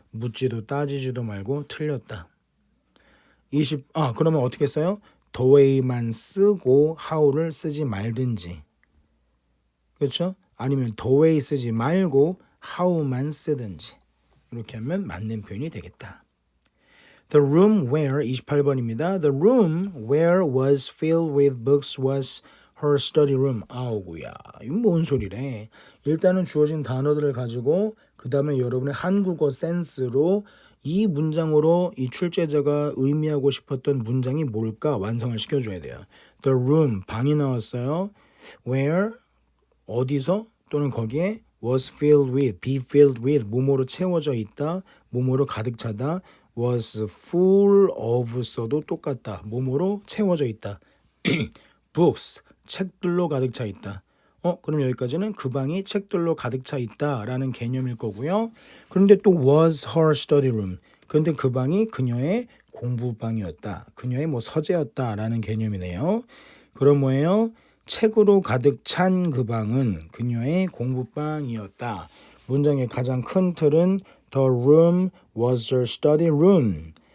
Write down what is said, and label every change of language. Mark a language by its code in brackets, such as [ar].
[ko] 묻지도 따지지도 말고 틀렸다. 그러면 어떻게 써요? [en] The way [ko] 만 쓰고 how를 쓰지 말든지. 그렇죠? 아니면 the way 쓰지 말고 how만 쓰든지. 이렇게 하면 맞는 표현이 되겠다. [en] The room where [ko] 28번입니다. [en] The room where was filled with books was her study room. [ko] 아우구야. 이건 뭔 소리래. 일단은 주어진 단어들을 가지고 그 다음에 여러분의 한국어 센스로 이 문장으로 이 출제자가 의미하고 싶었던 문장이 뭘까 완성을 시켜줘야 돼요. The room, 방이 나왔어요. Where, 어디서 또는 거기에 [en] was filled with, be filled with, [ko] 뭐뭐로 채워져 있다, 뭐뭐로 가득 차다. was full of 써도 똑같다. 뭐뭐로 채워져 있다. books, 책들로 가득 차 있다. 그럼 여기까지는 그 방이 책들로 가득 차 있다라는 개념일 거고요. 그런데 또 [en] was her study room. [ko] 그런데 그 방이 그녀의 공부방이었다. 그녀의 서재였다라는 개념이네요. 그럼 뭐예요? 책으로 가득 찬 그 방은 그녀의 공부방이었다. 문장의 가장 큰 틀은 [en] The room was her study room.